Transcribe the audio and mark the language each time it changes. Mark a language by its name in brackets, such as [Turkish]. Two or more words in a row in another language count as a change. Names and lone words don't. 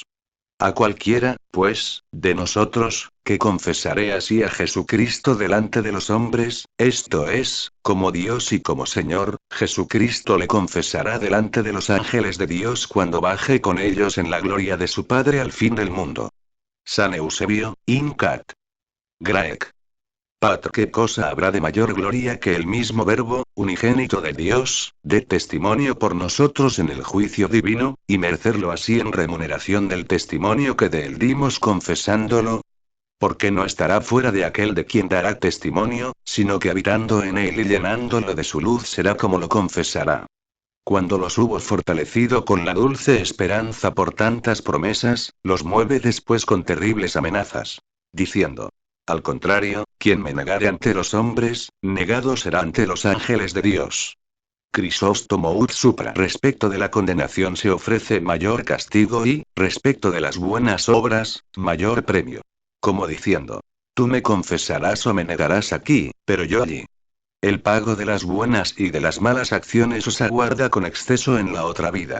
[Spanish] A cualquiera, pues, de nosotros, que confesaré así a Jesucristo delante de los hombres, esto es, como Dios y como Señor, Jesucristo le confesará delante de los ángeles de Dios cuando baje con ellos en la gloria de su Padre al fin del mundo. San Eusebio, [Latin] Incat. Graec. Patr. [Spanish] ¿Qué cosa habrá de mayor gloria que el mismo Verbo, unigénito de Dios, dé testimonio por nosotros en el juicio divino, y merecerlo así en remuneración del testimonio que de él dimos confesándolo? Porque no estará fuera de aquel de quien dará testimonio, sino que habitando en él y llenándolo de su luz será como lo confesará. Cuando los hubo fortalecido con la dulce esperanza por tantas promesas, los mueve después con terribles amenazas. Diciendo: al contrario, quien me negare ante los hombres, negado será ante los ángeles de Dios. Crisóstomo [Latin] ut supra. [Spanish] Respecto de la condenación se ofrece mayor castigo y, respecto de las buenas obras, mayor premio. Como diciendo: tú me confesarás o me negarás aquí, pero yo allí. El pago de las buenas y de las malas acciones os aguarda con exceso en la otra vida.